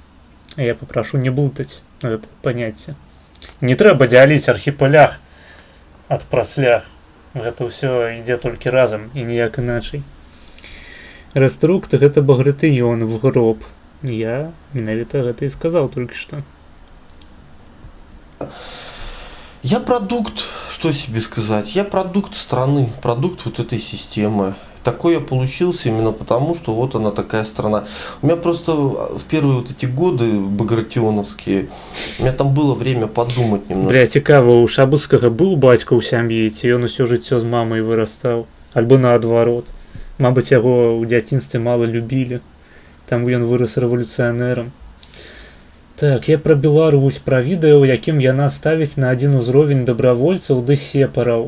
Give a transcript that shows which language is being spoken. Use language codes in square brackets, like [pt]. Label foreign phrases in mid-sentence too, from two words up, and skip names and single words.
[be] Я папрошу не блытаць гэта паняцце. Не трэба дзяліць архіпелях ад праслях. Гэта ўсё ідзе толькі разам і ніяк іначай. Рэструкт гэта Багратыён в гроб. Я менавіта гэта і сказаў толькі што. [ru] Я продукт, что себе сказать, я продукт страны, продукт вот этой системы. Такой я получился именно потому, что вот она такая страна. У меня просто в первые вот эти годы багратионовские, у меня там было время подумать немножко. Бля, [be] цікава, у Шабуцкага быў бацька ў сям'і, ці ён усё жыццё з мамай вырастаў? Альбо наадварот. Мабыць, яго ў дзяцінстве мала любілі. Там ён вырас рэвалюцыянерам. Так, я пра Беларусь, пра відэо, якім яна ставіць на адзін узровень дабравольцаў ды сепараў.